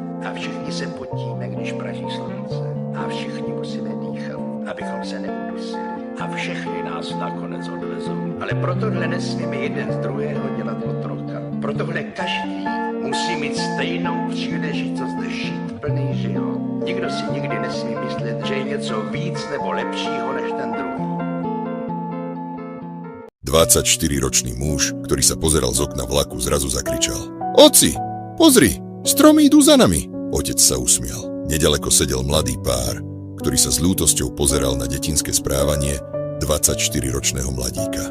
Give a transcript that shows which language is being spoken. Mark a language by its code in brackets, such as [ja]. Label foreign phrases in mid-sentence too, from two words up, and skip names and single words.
[cs] A všichni se potíme, když praží slunce. A všichni musíme dýchat, abychom se neudusili. A všechny nás nakonec odvezou. Ale pro tohle nesmíme jeden z druhého dělat otroka. Pro tohle každý musí mít stejnou příležitost žít plný život. Nikdo si nikdy nesmí myslet, že je něco víc nebo lepšího než ten druhý. [sk] 24-ročný muž, ktorý sa pozeral z okna vlaku, zrazu zakričal: Oci, pozri, stromy idú za nami. Otec sa usmial. Nedaleko sedel mladý pár, ktorý sa s ľútosťou pozeral na detinské správanie 24-ročného mladíka.